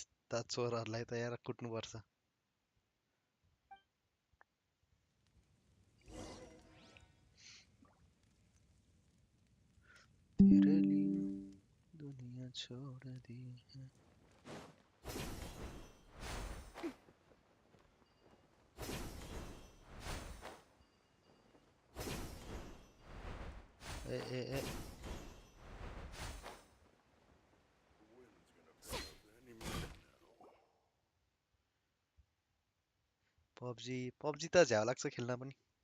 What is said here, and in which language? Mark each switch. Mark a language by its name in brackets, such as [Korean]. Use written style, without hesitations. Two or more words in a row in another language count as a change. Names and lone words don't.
[Nepali] यस्ता चोरहरूलाई त यार कुट्नुपर्छ। [Hindi] तेरे लिए दुनिया छोड़ दी है। [Nepali] ए पबजी पबजी त झ्याउ लाग्छ खेल्न पनि।